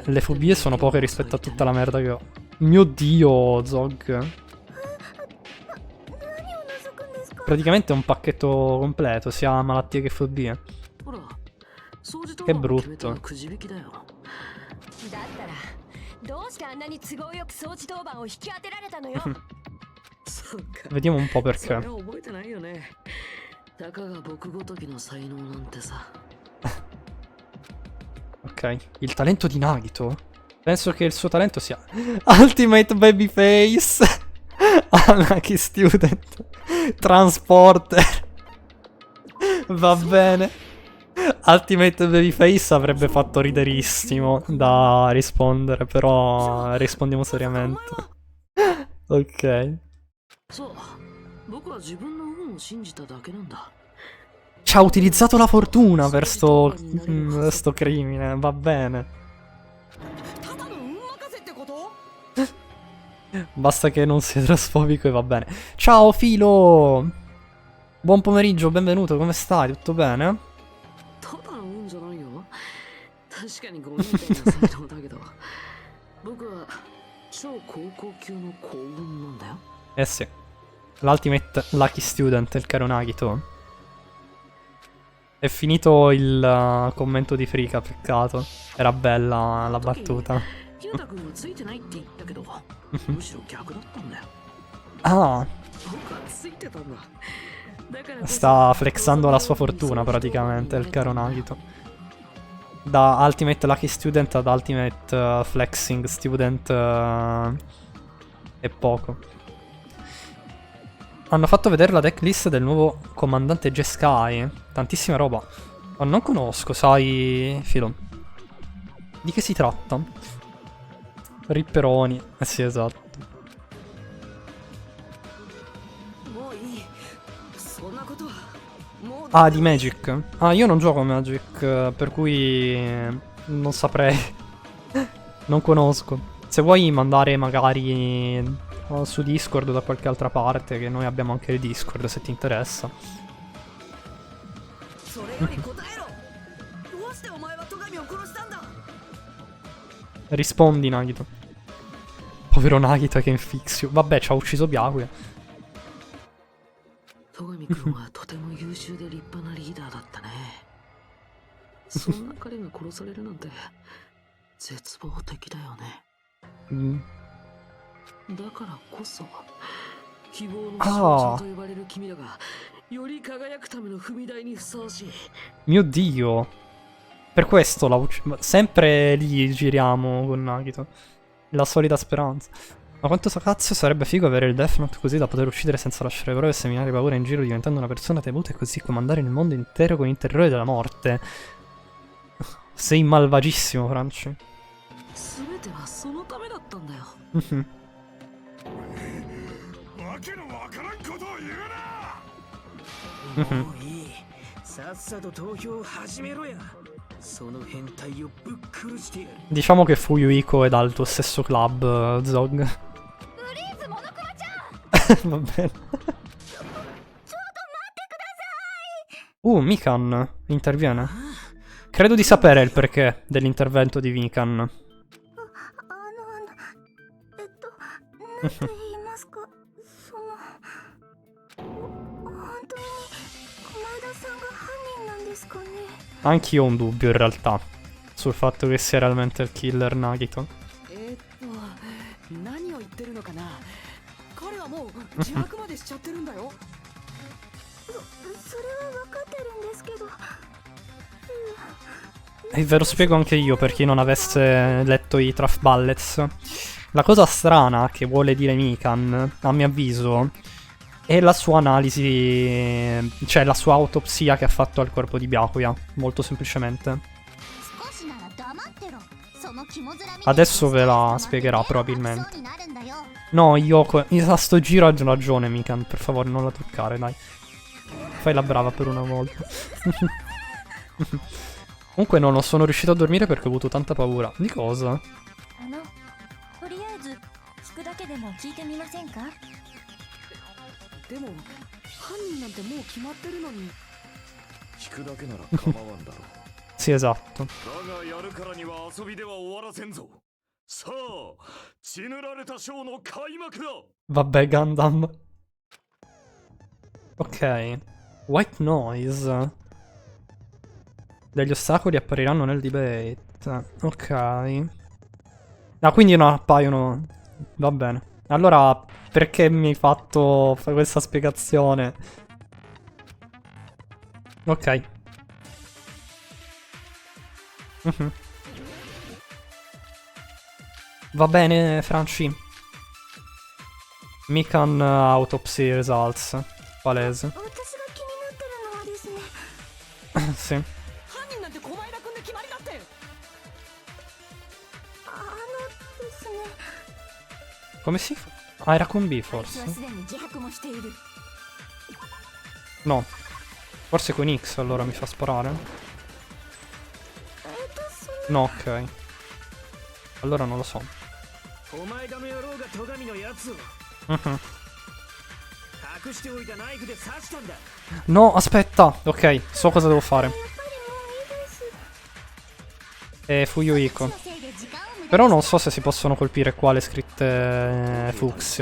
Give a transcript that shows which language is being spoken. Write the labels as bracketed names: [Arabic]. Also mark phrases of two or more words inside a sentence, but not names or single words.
[Italian] Le fobie sono poche rispetto a tutta la merda che ho. Mio Dio, Zog. Praticamente è un pacchetto completo, sia malattie che fobie. Che brutto. [Japanese] どうしてあんなに都合よく掃除当番を引き当てられたのよ。そうか。 [Italian] Vediamo un po' [Japanese] それ [Italian] perché. [Japanese] は覚えてないよね。たかが僕ごときの才能なんてさ。 [Italian] Ok, il talento di Nagito. Penso che il suo talento sia [English] Ultimate Babyface. Unlucky Student. Transporter. [Italian] Va bene. [English] Ultimate Babyface [Italian] avrebbe fatto riderissimo da rispondere, però rispondiamo seriamente. Ok. [Japanese] そう。僕は自分の運を信じただけなんだ。 [Italian] Ci ha utilizzato la fortuna per sto crimine, va bene. [Japanese] ただの運任せってこと？ [Italian] Basta che non sia trasfobico e va bene. Ciao Filo! Buon pomeriggio, benvenuto, come stai? Tutto bene? [Japanese] ただの運じゃないよ。確かにゴミみたいな才能だけど、僕は超高校級の幸運なんだよ。 [Italian] Eh sì. L' [English] Ultimate Lucky Student, [Italian] il caro Nagito. È finito il commento di Frika, peccato. Era bella la battuta. [Japanese] ゆうたくんはついてないって言ったけど、むしろ逆だったんだよ。 Ah, 僕はついてたんだ。だからこそ [Italian] sta flexando la sua fortuna praticamente, il caro Nagito. Da [English] Ultimate Lucky Student [Italian] ad [English] Ultimate Flexing Student [Italian] è poco. Hanno fatto vedere la decklist del nuovo comandante Jeskai. Tantissima roba. Ma non conosco, sai, Filo. Di che si tratta? Ripperoni. Eh sì, esatto. [Japanese] もういい。そんなことはもう。 [Italian] Ah, di Magic. Ah, io non gioco a Magic, per cui non saprei. Non conosco. Se vuoi mandare magari su Discord o da qualche altra parte, che noi abbiamo anche il Discord, se ti interessa. [Japanese] それより答えろ。どうしてお前は戸上を殺したんだ？ [Italian] Rispondi, Nagito. Povero Nagito che infixio. Vabbè, ci ha ucciso Byakuya. [Japanese] 戸上君はとても優秀で立派なリーダーだったね。そんな彼が殺されるなんて絶望的だよね。 Mm. だからこそ希望のあ象あ徴と呼ばれる君らがより輝くための踏み台にふさわしい。 [Italian] Mio Dio. Per questo sempre lì giriamo con Nagito. La solita speranza. Ma quanto cazzo sarebbe figo avere il Death Note così da poter uccidere senza lasciare prove e seminare paura in giro diventando una persona temuta e così comandare il mondo intero con il terrore della morte. Sei malvagissimo, Franci. [Japanese] 全てはそのためだったんだよ。わけのわからんことを言うな。もういい。さっさと投票を始めろや。その変態をぶっ殺してやる。 [Italian] Diciamo che Fuyuhiko è dal tuo stesso club, Zog. Va bene. Mikan interviene. Credo di sapere il perché dell'intervento di Mikan. [Japanese] なんと言いますか、本当に駒田さんが犯人なんですかね。 Anch'io ho un dubbio in realtà sul fatto che sia realmente il killer Nagito. 何を言ってるのかな。彼はもう自白までしちゃってるんだよ。それは分かってるんですけど。 [Italian] E ve lo spiego anche io per chi non avesse letto i Traf Ballets. La cosa strana che vuole dire Mikan, a mio avviso, è la sua analisi, cioè la sua autopsia che ha fatto al corpo di Byakuya, molto semplicemente. Adesso ve la spiegherà probabilmente. No, Yoko, a sto giro ha ragione Mikan, per favore non la toccare, dai. Fai la brava per una volta. Comunque no, non sono riuscito a dormire perché ho avuto tanta paura. Di cosa? [Japanese] とりあえず聞くだけでも聞いてみませんか？でも犯人なんてもう決まってるのに。聞くだけなら構わんだろう。 [Italian] Sì, esatto. [Japanese] だがやるからには遊びでは終わらせんぞ。さあ、血塗られたショーの開幕だ。 [Italian] Vabbè, Gundam. Ok. [English] White noise. [Italian] Degli ostacoli appariranno nel debate. Ok. Ah, quindi non appaiono. Va bene. Allora, perché mi hai fatto fare questa spiegazione? Ok. Mhm. Va bene, Franci. [English] Mikan Autopsy Results. [Italian] Palese. [Japanese] 私が気になってるのはですね [Italian] Sì. [Japanese] 犯人なんて小前田君で決まりだって。ですね [Italian] Come si fa? Ah, era con B [Japanese] あいつ [Italian] forse. [Japanese] はすでに自白もしている [Italian] No. Forse con X allora mi fa sparare. No, ok. Allora non lo so. [Japanese] お前がの野郎が戸上のやつを Mhm. 隠しておいたナイフで刺したんだ。 [Italian] No, aspetta. Ok, so cosa devo fare. [Japanese] やっぱりもういいです Fuyuhiko. のせいで時間を無駄 [Italian] Però non so se si possono colpire qua le scritte fucsia.